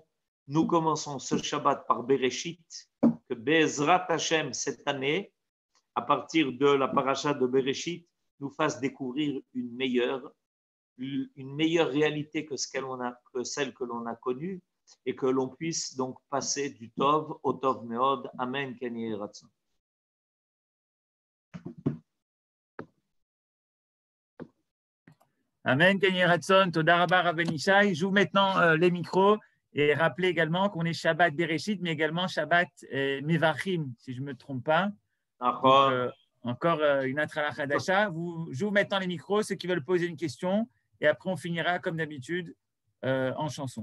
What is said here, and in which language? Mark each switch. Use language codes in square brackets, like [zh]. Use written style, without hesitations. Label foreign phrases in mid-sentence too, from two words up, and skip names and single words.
[fr] Nous commençons ce Shabbat par Bereshit, que [he] בעזרת השם [fr] cette année, à partir de la paracha de Bereshit, nous fasse découvrir une meilleure réalité que celle que l'on a connue et que l'on puisse donc passer du Tov au [he] טוב מאד. אמן. כן יהי רצון. אמן, כן יהי רצון, תודה רבה רבן ישי. [fr] J'ouvre maintenant les micros et rappelez également qu'on est Shabbat Bereshit, mais également Shabbat Mevachim, si je ne me trompe pas. Donc, encore une [he] התחלה חדשה. [fr] J'ouvre maintenant les micros, ceux qui veulent poser une question, et après on finira comme d'habitude en chanson.